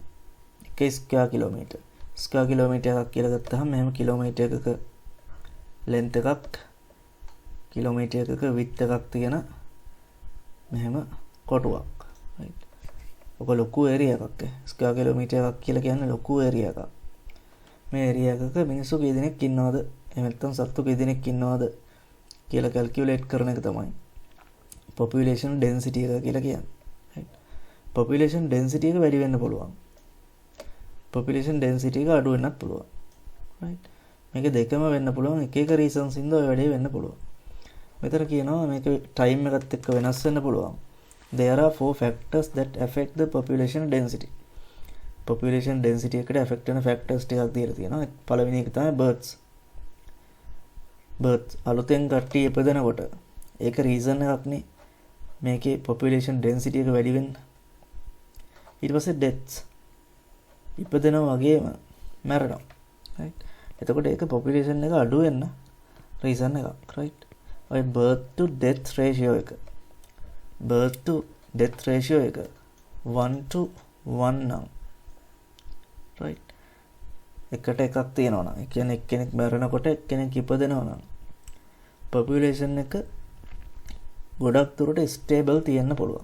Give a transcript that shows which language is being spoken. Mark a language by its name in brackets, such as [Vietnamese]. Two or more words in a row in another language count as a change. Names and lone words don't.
[Sinhala] එක [English] square kilometre. square kilometre [Sinhala] එකක් කියලා ගත්තාම මෙහෙම කිලෝමීටර් එකක length එකක්, කිලෝමීටර් එකක width එකක් තියෙන මෙහෙම කොටුවක්. right. ඔක ලොකු ඒරියා එකක්. [English] square kilometre [Sinhala] එකක් කියලා කියන්නේ ලොකු ඒරියා එකක්. මේ ඒරියා එකක මිනිස්සු කී දෙනෙක් ඉන්නවද? එහෙම නැත්නම් සත්තු කී දෙනෙක් ඉන්නවද කියලා කැල්කියුලේට් කරන එක තමයි [English] population density [Sinhala] එක කියලා කියන්නේ. right. [English] population density [Sinhala] එක වැඩි වෙන්න පුළුවන්. [English] population density [Sinhala] එක අඩු වෙන්නත් පුළුවන්. right. මේක දෙකම වෙන්න පුළුවන්. එක එක reasons ඉඳ ඔය වැඩේ වෙන්න පුළුවන්. මෙතන කියනවා මේක time එකත් එක්ක වෙනස් වෙන්න පුළුවන්. [English] There are 4 factors that affect the population density. population density [Sinhala] එකට affect වෙන factors ටිකක් දීලා තියෙනවා. පළවෙනි එක තමයි births. අලුතෙන් කට්ටිය ඉපදෙනකොට ඒක reason එකක් නේ මේකේ population density එක වැඩි වෙන්න. ඊට පස්සේ deaths. ඉපදෙනා වගේම මැරෙනවා. right. එතකොට ඒක පොපියුලේෂන් එක අඩු වෙන්න රීසන් එකක් right. ඔය [English] birth to death ratio [Sinhala] එක එක 1:1 නම් right. එකට එකක් තියෙනවා නම් ඒ කියන්නේ එක්කෙනෙක් මැරෙනකොට එක්කෙනෙක් ඉපදෙනවා නම් පොපියුලේෂන් එක ගොඩක් දුරට ස්ටේබල් තියෙන්න පුළුවන්.